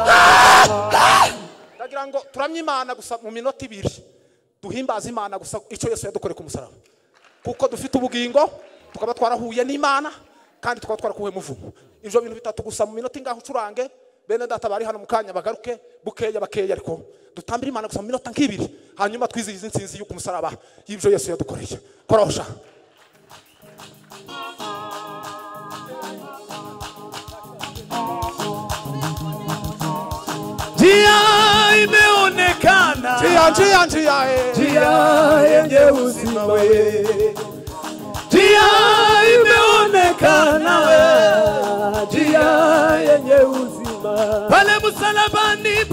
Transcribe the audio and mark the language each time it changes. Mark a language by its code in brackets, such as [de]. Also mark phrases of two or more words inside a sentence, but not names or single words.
[rw] ndagira ngo turamye Imana gusa mu minota 2 duhimbaza Imana gusa icyo Yesu yadukoreye ku musaraba kuko dufite ubugingo tukaba twarahuye n'Imana kandi tukaba twarakuwe muvumo ivyo bintu bitatu gusa mu minota ingaho ucurange bene data bari hano mukanya bagaruke bakeya ariko dutambira Imana gusa mu minota 2 hanyuma twizihiza insinzi y'uko musaraba y'ivyo Yesu yadukoreye korosha [sw] njia imeonekana njia yenye uzima we njia imeonekana we njia yenye uzima pale msalabani